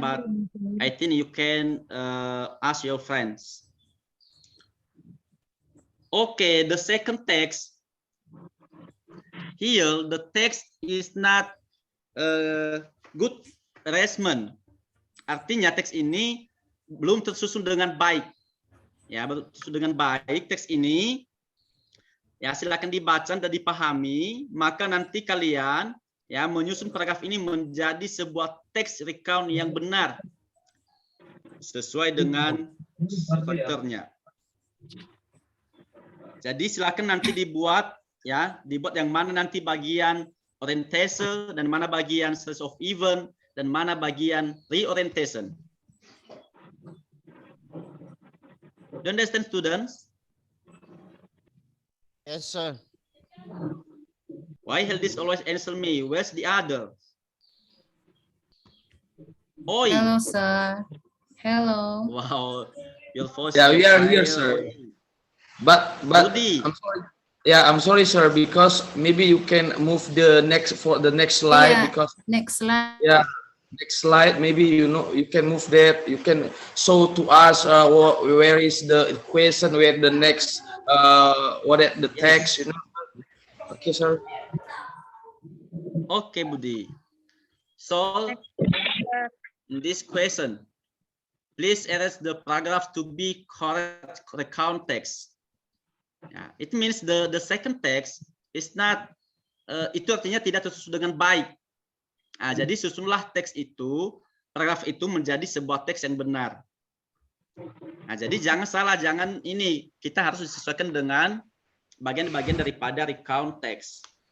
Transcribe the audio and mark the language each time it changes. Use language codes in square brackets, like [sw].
[en] But I think you can ask your friends. Okay, the second text. Here, the text is not good arrangement. [id] Artinya teks ini belum tersusun dengan baik. Ya, belum tersusun dengan baik teks ini. Ya, silakan dibaca dan dipahami. Maka nanti kalian ya menyusun paragraf ini menjadi sebuah teks recount yang benar sesuai dengan strukturnya. Jadi silakan nanti dibuat yang mana nanti bagian orientation dan mana bagian series of event dan mana bagian reorientation. [en] Do you understand, students? Yes, sir. Why Heldis always answer me? Where's the other? Oi. Hello, sir. Hello. Wow. Your voice. Yeah, we are is here, higher. sir. But Rudy. I'm sorry. Yeah, I'm sorry, sir, because maybe you can move the next slide Yeah. because Next slide. yeah, next slide. Maybe you can move that. You can show to us where is the question, where the next the text. Okay, sir. Okay, Budi. So, in this question, please erase the paragraph to be correct context. Yeah, it means the second text is not [id] itu artinya tidak tersusun dengan baik. Nah, jadi susunlah teks itu, paragraf itu menjadi sebuah teks yang benar. Nah, jadi jangan salah, jangan ini kita harus disesuaikan dengan bagian-bagian daripada recount text.